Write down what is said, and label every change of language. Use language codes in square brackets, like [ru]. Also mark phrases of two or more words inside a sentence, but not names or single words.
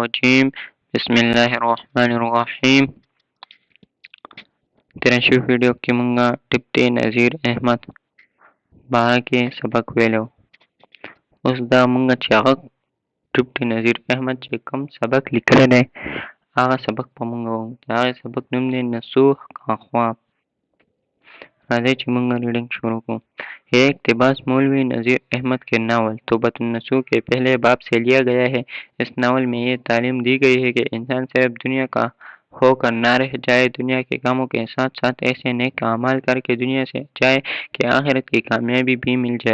[ar] الرجيم بسم الله الرحمن الرحيم [ps] 83 ویڈیو کې مونږه ډیپټي نذیر احمد باره کې سبق ویلو. اوس دا مونږه چې هغه ډیپټي نذیر احمد چې کوم سبق لیکلی دی هغه سبق به مونږ ووایو. د هغې سبق نوم دی نسوخ کا خواب. راځئ چې مونږ ریډنګ شروع کړو. [ur] یہ اقتباس مولوی نذیر احمد کے ناول توبۃ النصوح کے پہلے باب سے لیا گیا ہے. اس ناول میں یہ تعلیم دی گئی ہے کہ انسان صرف دنیا کا ہو کر نہ رہ جائے، دنیا کے کاموں کے ساتھ ساتھ ایسے نیک اعمال کر کے دنیا سے جائے کہ آخرت کی کامیابی بھی مل جائے.